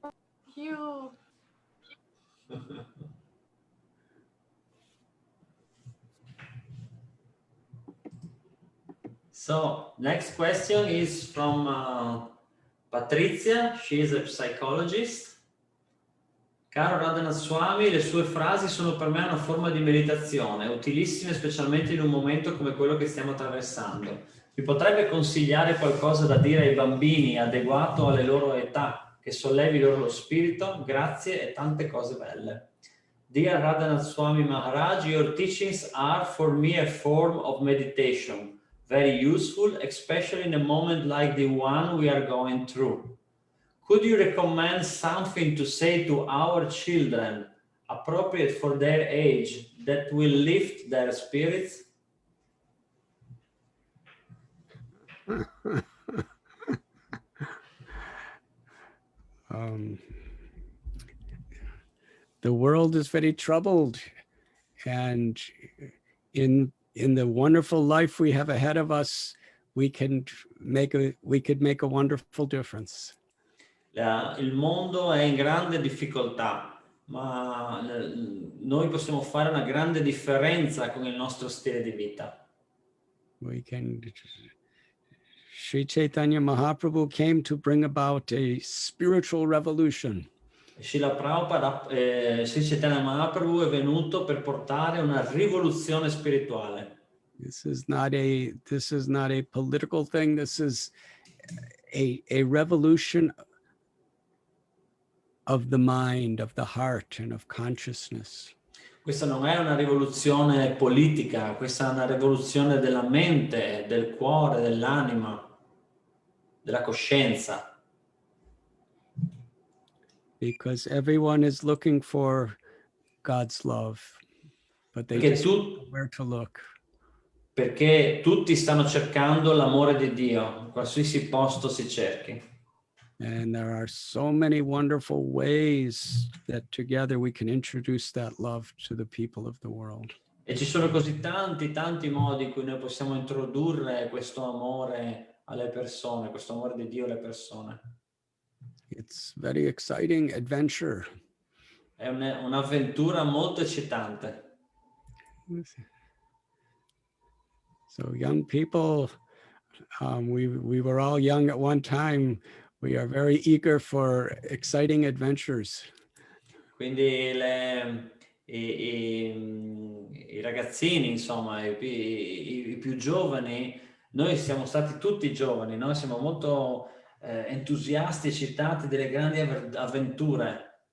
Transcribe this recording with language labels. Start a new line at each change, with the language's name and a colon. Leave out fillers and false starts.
English: Thank you. So, next question is from Patrizia. She is a psychologist.
Italian: Caro Radhanath Swami, le sue frasi sono per me una forma di meditazione, utilissime specialmente in un momento come quello che stiamo attraversando. Mi potrebbe consigliare qualcosa da dire ai bambini adeguato alle loro età, che sollevi loro lo spirito? Grazie e tante cose belle.
English: Dear Radhanath Swami Maharaj, your teachings are for me a form of meditation, very useful, especially in a moment like the one we are going through. Could you recommend something to say to our children, appropriate for their age, that will lift their spirits? The world is very troubled, and in the wonderful life we have ahead of us, we could make a wonderful difference.
Italian: Il mondo è in grande difficoltà, ma noi possiamo fare una grande differenza con il nostro stile di vita.
English: We can Sri Chaitanya Mahaprabhu came to bring about a spiritual revolution.
Italian: Srila Prabhupada, Sri Chaitanya Mahaprabhu è venuto per portare una rivoluzione spirituale.
English: This is not a political thing. This is a revolution of the mind, of the heart, and of consciousness.
Italian: Questa non è una rivoluzione politica, questa è una rivoluzione della mente, del cuore, dell'anima, della coscienza.
English: Because everyone is looking for God's love, but they just don't know where to look.
Italian: Perché tutti stanno cercando l'amore di Dio, qualsiasi posto si cerchi.
English: And there are so many wonderful ways that together we can introduce that love to the people of the world.
Italian: E ci sono così tanti modi in cui noi possiamo introdurre questo amore alle persone, questo amore di Dio alle persone.
English: It's very exciting adventure.
Italian: È un'avventura molto eccitante.
English: So young people, we were all young at one time. We are very eager for exciting adventures.
Italian: Quindi i ragazzini, insomma, i più giovani, noi siamo stati tutti giovani, no? Siamo molto entusiasti, eccitati delle grandi avventure.